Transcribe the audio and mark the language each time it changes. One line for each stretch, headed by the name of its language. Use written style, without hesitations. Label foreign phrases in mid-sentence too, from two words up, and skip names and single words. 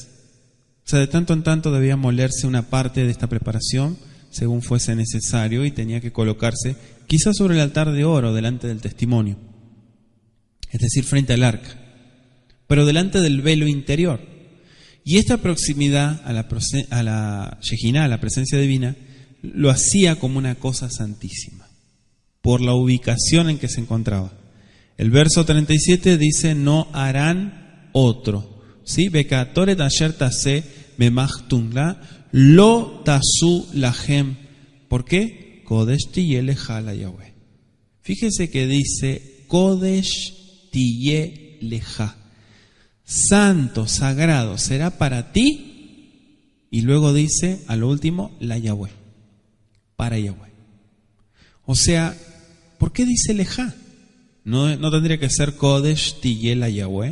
Spanish: O sea, de tanto en tanto debía molerse una parte de esta preparación según fuese necesario y tenía que colocarse quizás sobre el altar de oro delante del testimonio, es decir, frente al arca, pero delante del velo interior. Y esta proximidad a la Shejinah, a la presencia divina, lo hacía como una cosa santísima, por la ubicación en que se encontraba. El verso 37 dice, no harán otro. ¿Sí?
Hebrew: והקטורת אשר תעשה במתכנתה לא תעשו לכם.
Spanish: ¿Por qué?
Hebrew: קודש תהיה לך ליהוה.
Spanish: Fíjese que dice
Hebrew: קודש תהיה לך.
Spanish: Santo, sagrado, será para ti. Y luego dice, a lo último, la Yahweh. Para Yahweh. O sea, ¿por qué dice leja? ¿No tendría que ser
Hebrew: קודש תהיה ליהוה?